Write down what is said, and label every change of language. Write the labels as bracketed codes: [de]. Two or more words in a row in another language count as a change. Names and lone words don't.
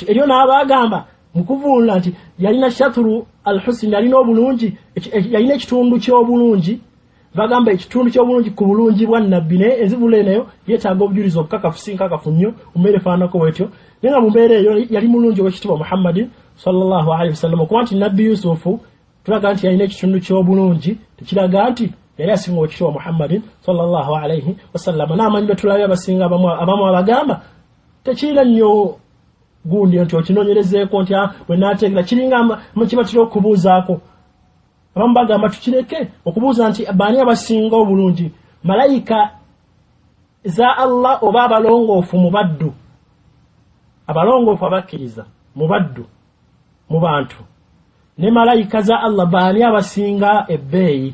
[lg] Eriyo n'abaagamba mu kuvuunula nti yalina [ar] شطر الحسن [lg] yalina obulungi yalina ekitundu ky'obulungi bagamba ekitundu ky'obulungi ku bulungi bwa nabbi naye ezibula nayo yeetaaga obujulizi obukakafu si nkakafu nnyo mu mbeera efaanako bwetyo naye nga mu mbeera eyo yali mulungi ow'ekitiibwa Muhammadin [ar] صلى الله عليه وسلم [lg] kuba nti nabbi Yusufu tulaga nti yalina ekitundu ky'obulungi tekiraga nti yali asinga ow'ekitiibwa Muhammadin [ar] صلى الله عليه وسلم. [lg] N'amanyi betulabye abasinga abamu abagamba tekirina nnyo gundi nti okinoonyerezeeko nti bwe naategeera kiringa kibatira okubuuzaako. Abamu bagamba tukireke okubuuza nti baani abasinga obulungi malayika za Allah oba abalongoofu mu baddu abalongoofu abakkiriza mu baddu mu bantu ne malayika za Allah baani abasinga ebbeeyi.